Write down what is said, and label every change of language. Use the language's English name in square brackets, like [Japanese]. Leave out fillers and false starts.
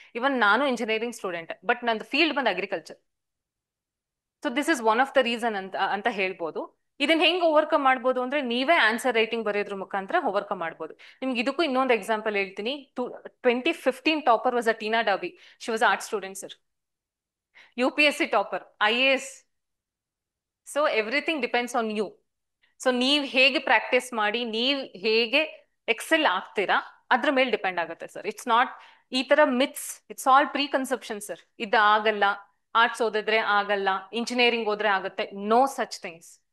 [Kannada] ಇವನ್ ನಾನು engineering student, but ನಂದು field ಬಂದು agriculture. [English] so this is one of the reason [Kannada] ಅಂತ ಹೇಳ್ಬೋದು. ಇದನ್ನ ಹೆಂಗ್ ಓವರ್ಕಮ್ ಮಾಡ್ಬೋದು ಅಂದ್ರೆ ನೀವೇ ಆನ್ಸರ್ ರೈಟಿಂಗ್ ಬರೆಯೋದ್ರ ಮುಖಾಂತರ ಓವರ್ಕಮ್ ಮಾಡ್ಬೋದು. ನಿಮ್ಗೆ ಇದಕ್ಕೂ ಇನ್ನೊಂದು ಎಕ್ಸಾಂಪಲ್ ಹೇಳ್ತೀನಿ. [English] 2015 topper was a Tina Dabi. She was art student sir. UPSC topper, IAS. So everything depends on you. [Kannada] So ನೀವ್ ಹೇಗೆ ಪ್ರಾಕ್ಟೀಸ್ ಮಾಡಿ ನೀವ್ ಹೇಗೆ ಎಕ್ಸೆಲ್ ಆಗ್ತೀರಾ ಅದ್ರ ಮೇಲೆ ಡಿಪೆಂಡ್ ಆಗುತ್ತೆ ಸರ್. [English] it's not [Kannada] ಈ ತರ [English] Myths, it's all preconception sir. [Kannada] ಇದು ಆಗಲ್ಲ, ಆರ್ಟ್ಸ್ ಓದಿದ್ರೆ ಆಗಲ್ಲ, ಇಂಜಿನಿಯರಿಂಗ್ ಹೋದ್ರೆ ಆಗುತ್ತೆ, [English] No such things.